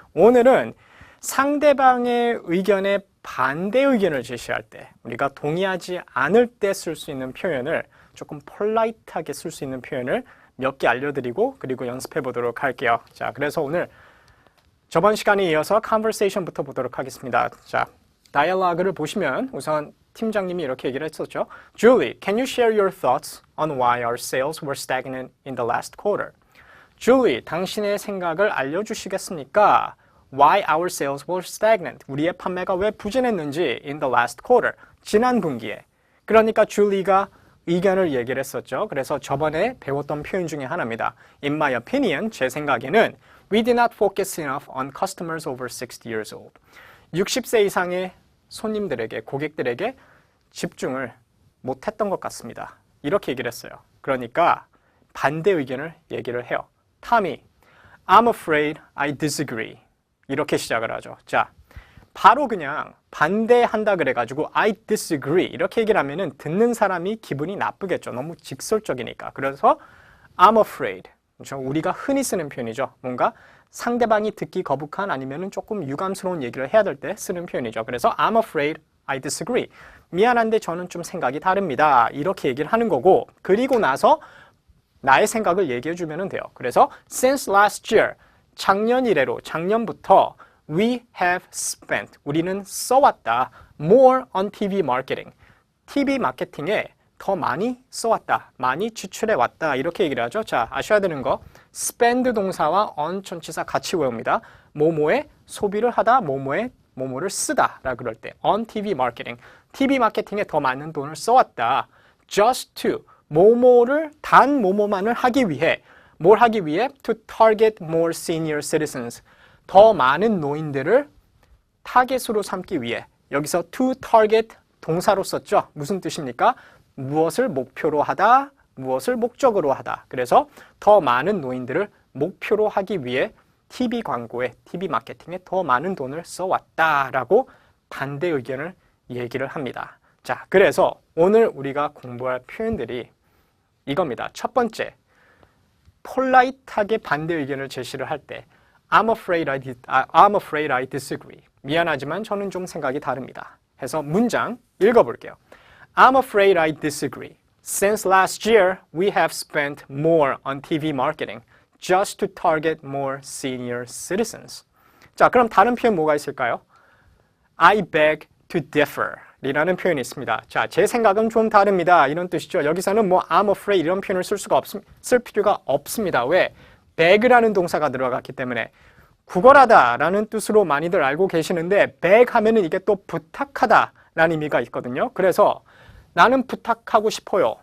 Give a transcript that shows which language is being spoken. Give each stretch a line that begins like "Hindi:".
Korean: 오늘은 상대방의 의견에 반대 의견을 제시할 때, 우리가 동의하지 않을 때 쓸 수 있는 표현을 조금 폴라이트하게 쓸 수 있는 표현을 몇 개 알려드리고 그리고 연습해 보도록 할게요. 자, 그래서 오늘 저번 시간에 이어서 conversation부터 보도록 하겠습니다. 자, 다이얼로그를 보시면 우선 팀장님이 이렇게 얘기를 했었죠.
English: Julie, can you share your thoughts on why our sales were stagnant in the last quarter?
Korean: Julie, 당신의 생각을 알려주시겠습니까?
English: Why our sales were stagnant?
Korean: 우리의 판매가 왜 부진했는지
English: in the last quarter,
Korean: 지난 분기에. 그러니까 줄리가 의견을 얘기를 했었죠. 그래서 저번에 배웠던 표현 중에 하나입니다.
English: In my opinion,
Korean: 제 생각에는
English: We did not focus enough on customers over 60 years old.
Korean: 60세 이상의 손님들에게, 고객들에게 집중을 못했던 것 같습니다. 이렇게 얘기를 했어요. 그러니까 반대 의견을 얘기를 해요.
English: Tommy, I'm afraid I disagree.
Korean: 이렇게 시작을 하죠. 자, 바로 그냥 반대한다 그래가지고
English: I disagree
Korean: 이렇게 얘기를 하면은 듣는 사람이 기분이 나쁘겠죠. 너무 직설적이니까. 그래서
English: I'm afraid.
Korean: 그렇죠? 우리가 흔히 쓰는 표현이죠. 뭔가 상대방이 듣기 거북한 아니면은 조금 유감스러운 얘기를 해야 될 때 쓰는 표현이죠. 그래서
English: I'm afraid I disagree.
Korean: 미안한데 저는 좀 생각이 다릅니다. 이렇게 얘기를 하는 거고, 그리고 나서 나의 생각을 얘기해 주면 돼요. 그래서
English: since last year,
Korean: 작년 이래로, 작년부터
English: We have spent,
Korean: 우리는 써왔다.
English: More on TV marketing.
Korean: TV 마케팅에 더 많이 써왔다. 많이 지출해왔다. 이렇게 얘기를 하죠. 자, 아셔야 되는 거. spend 동사와 on 전치사 같이 외웁니다. 뭐뭐에 소비를 하다, 뭐뭐를 쓰다. 라 그럴 때.
English: on TV marketing.
Korean: TV 마케팅에 더 많은 돈을 써왔다.
English: just to,
Korean: 뭐뭐를, 단 뭐뭐만을 하기 위해. 뭘 하기 위해?
English: To target more senior citizens.
Korean: 더 많은 노인들을 타겟으로 삼기 위해. 여기서 to target 동사로 썼죠. 무슨 뜻입니까? 무엇을 목표로 하다, 무엇을 목적으로 하다. 그래서 더 많은 노인들을 목표로 하기 위해 TV 광고에, TV 마케팅에 더 많은 돈을 써왔다라고 반대 의견을 얘기를 합니다. 자, 그래서 오늘 우리가 공부할 표현들이 이겁니다. 첫 번째, 폴라이트하게 반대 의견을 제시를 할 때
English: I'm afraid I disagree.
Korean: 미안하지만 저는 좀 생각이 다릅니다. 해서 문장 읽어볼게요.
English: I'm afraid I disagree. Since last year, we have spent more on TV marketing just to target more senior citizens.
Korean: 자, 그럼 다른 표현 뭐가 있을까요?
English: I beg to differ
Korean: 이라는 표현이 있습니다. 자, 제 생각은 좀 다릅니다. 이런 뜻이죠. 여기서는 뭐
English: I'm afraid
Korean: 이런 표현을 쓸 필요가 없습니다. 왜? beg라는 동사가 들어갔기 때문에 구걸하다 라는 뜻으로 많이들 알고 계시는데 beg 하면은 이게 또 부탁하다 라는 의미가 있거든요. 그래서 나는 부탁하고 싶어요.